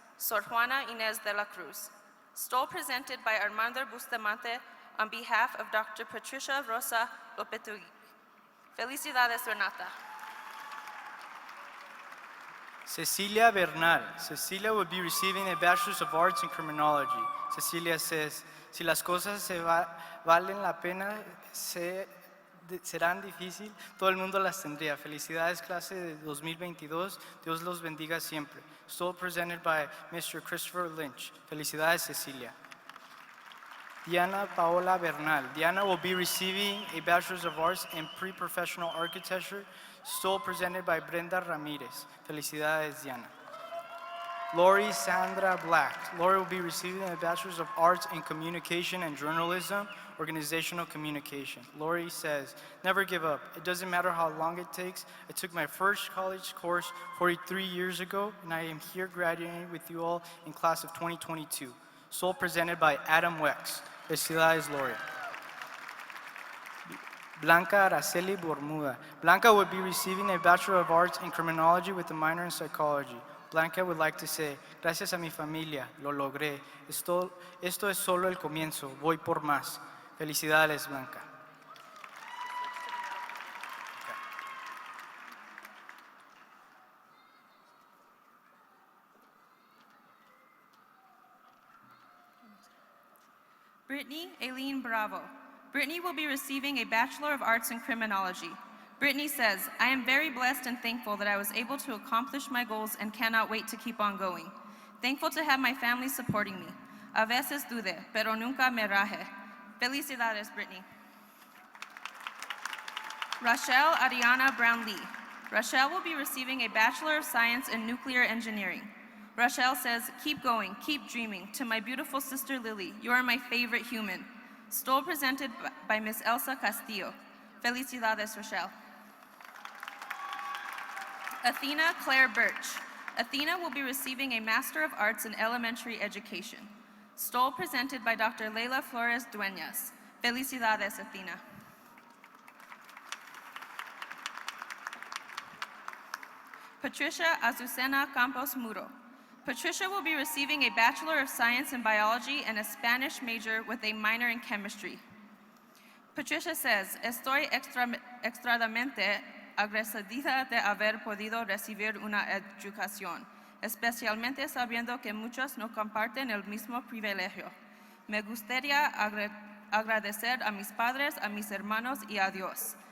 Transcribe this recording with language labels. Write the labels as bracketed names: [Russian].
[English] Sor Juana Inés de la Cruz. Stole presented by Armando Bustamante on behalf of Dr. Patricia Rosa Lopetugui. Felicidades, Renata. Cecilia Bernal. Cecilia will be receiving a Bachelor's of Arts in Criminology. Cecilia says, [Spanish] si las cosas valen la pena, serán difíciles, todo el mundo las tendría. Felicidades, clase de 2022. Dios los bendiga siempre. [English] Still presented by Mr. Christopher Lynch. Felicidades, Cecilia. Diana Paola Bernal. Diana will be receiving a Bachelor's of Arts in Pre-Professional Architecture. Still presented by Brenda Ramirez. Felicidades, Diana. Lori Sandra Black. Lori will be receiving a Bachelor's of Arts in Communication and Journalism, Organizational Communication. Lori says, never give up. It doesn't matter how long it takes. I took my first college course 43 years ago, and I am here graduating with you all in class of 2022. Soul presented by Adam Wex. Felicidades, Lori. Blanca Araceli Bormuda. Blanca would be receiving a Bachelor of Arts in Criminology with a minor in Psychology. Blanca would like to say, [Spanish] gracias a mi familia, lo logré. Esto es solo el comienzo, voy por más. Felicidades, Blanca. [English] Brittany Aileen Bravo. Brittany will be receiving a Bachelor of Arts in Criminology. Brittany says, I am very blessed and thankful that I was able to accomplish my goals and cannot wait to keep on going. Thankful to have my family supporting me. [Spanish] A veces dude, pero nunca me raje. Felicidades, Brittany. [English] Rachelle Ariana Brown-Lee. Rachelle will be receiving a Bachelor of Science in Nuclear Engineering. Rachelle says, keep going, keep dreaming. To my beautiful sister Lily, you are my favorite human. Stole presented by Miss Elsa Castillo. Felicidades, Rachelle. Athena Claire Birch. Athena will be receiving a Master of Arts in Elementary Education. Stole presented by Dr. Leila Flores Dueñas. Felicidades, Athena. Patricia Azucena Campos Muro. Patricia will be receiving a Bachelor of Science in Biology and a Spanish major with a minor in Chemistry. Patricia says, [Spanish] estoy extremadamente agradecida de haber podido recibir una educación, especialmente sabiendo que muchos no comparten el mismo privilegio. Me gustaría agradecer a mis padres, a mis hermanos y a Dios.